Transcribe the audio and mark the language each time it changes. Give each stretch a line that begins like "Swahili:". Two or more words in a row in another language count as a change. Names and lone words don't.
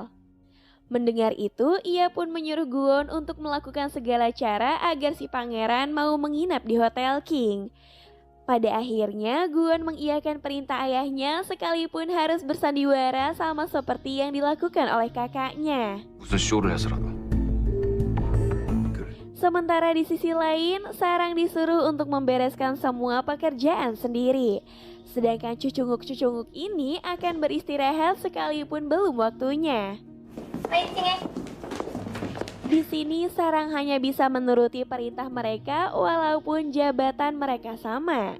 Indonesian: Mendengar itu, ia pun menyuruh Guwon untuk melakukan segala cara agar si pangeran mau menginap di Hotel King. Pada akhirnya, Guwon mengiyakan perintah ayahnya sekalipun harus bersandiwara sama seperti yang dilakukan oleh kakaknya.
Korean: 무슨 쇼를 해서라도.
Indonesian: Sementara di sisi lain, Sarang disuruh untuk membereskan semua pekerjaan sendiri. Sedangkan cucunguk-cucunguk ini akan beristirahat sekalipun belum waktunya. Di sini Sarang hanya bisa menuruti perintah mereka walaupun jabatan mereka sama.